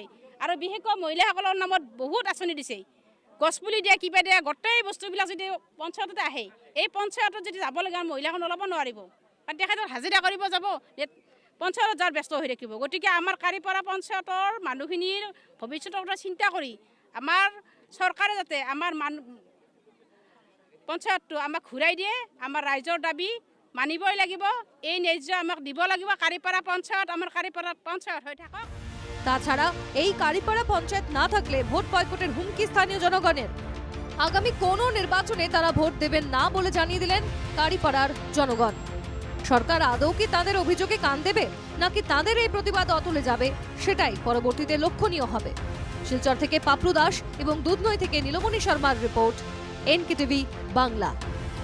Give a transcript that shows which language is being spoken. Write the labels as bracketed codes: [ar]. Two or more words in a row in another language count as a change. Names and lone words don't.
[as] আৰু বিশেষকৈ মহিলাসকলৰ নামত বহুত আঁচনি দিছে গছপুলি দিয়া কিবা দিয়া গোটেই বস্তুবিলাক যদি পঞ্চায়ততে আহে এই পঞ্চায়তত যদি যাব লগা মহিলাখন ওলাব নোৱাৰিব কাৰণ তেখেতক হাজিৰা কৰিব যাব পঞ্চায়তত যাৰ ব্যস্ত হৈ থাকিব গতিকে আমাৰ কাৰিপাৰা পঞ্চায়তৰ মানুহখিনিৰ ভৱিষ্যতৰ কথা চিন্তা কৰি আমাৰ চৰকাৰে যাতে আমাৰ পঞ্চায়তটো আমাক ঘূৰাই দিয়ে আমাৰ ৰাইজৰ দাবী মানিবই লাগিব এই ন্যায্য আমাক দিব লাগিব কাৰিপাৰা পঞ্চায়ত আমাৰ কাৰিপাৰা পঞ্চায়ত হৈ থাকক [bn] তাছাড়া এই কারিপাড়া পঞ্চায়েত না থাকলে ভোট বয়কটের হুমকি স্থানীয় জনগণের আগামী কোনো নির্বাচনে তারা ভোট দেবেন না বলে জানিয়ে দিলেন কারিপাড়ার জনগণ সরকার আদৌ কি তাদের অভিযোগে কান দেবে নাকি তাদের এই প্রতিবাদ অতলে যাবে সেটাই পরবর্তীতে লক্ষণীয় হবে শিলচর থেকে পাপলু দাস এবং দুধনৈ থেকে নীলমণি শর্মার রিপোর্ট এনকেটিভি বাংলা।